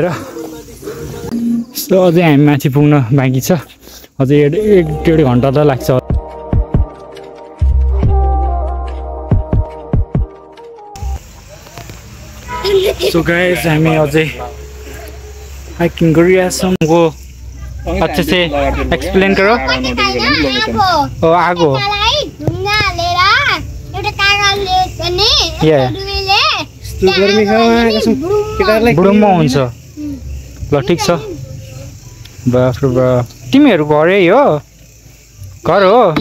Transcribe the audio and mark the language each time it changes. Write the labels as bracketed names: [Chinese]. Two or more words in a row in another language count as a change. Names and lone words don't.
[Nepali] सो अझै हामी माथि पुग्न बाँकी छ, अझै 1-1.5 घन्टा त लाग्छ। [English] so guys [Nepali] हामी अझै हाइकिङ गरिरहेछौँ। [Hindi] वो अच्छे से एक्सप्लेन करो। [Nepali] आगो बुढोमा हुन्छ ल ठिक छ। बाफ रे बाफ तिमीहरू घरै हो? घर हो?